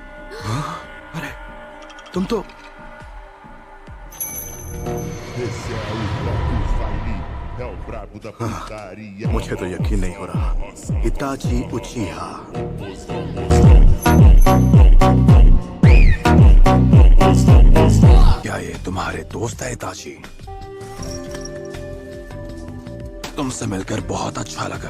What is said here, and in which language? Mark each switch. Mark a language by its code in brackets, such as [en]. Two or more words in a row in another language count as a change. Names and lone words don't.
[hi] अरे तुम तो [pt] Esse é o próprio Saili, é o brabo da putaria. [hi] मुझे तो यकीन नहीं हो रहा। इताची उचिहा, क्या ये तुम्हारे दोस्त है इताची? तुमसे मिलकर बहुत अच्छा लगा।